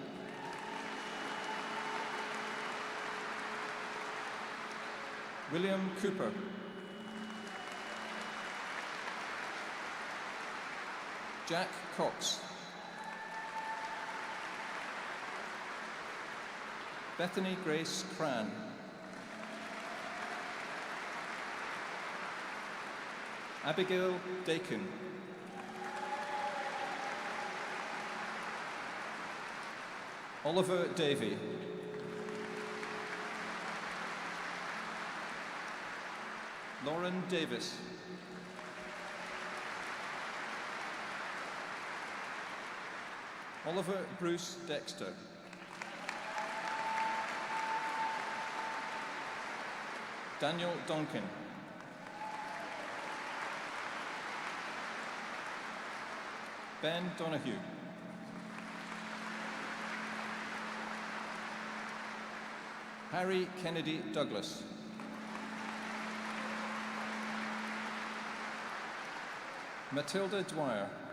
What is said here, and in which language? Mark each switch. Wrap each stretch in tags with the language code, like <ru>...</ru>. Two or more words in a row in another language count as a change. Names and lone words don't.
<en>William Cooper. Jack Cox. Bethany Grace Cran. Abigail Dakin. Oliver Davey. Lauren Davis. Oliver Bruce Dexter. Daniel Donkin. Ben Donahue. Harry Kennedy Douglas. Matilda Dwyer.</en>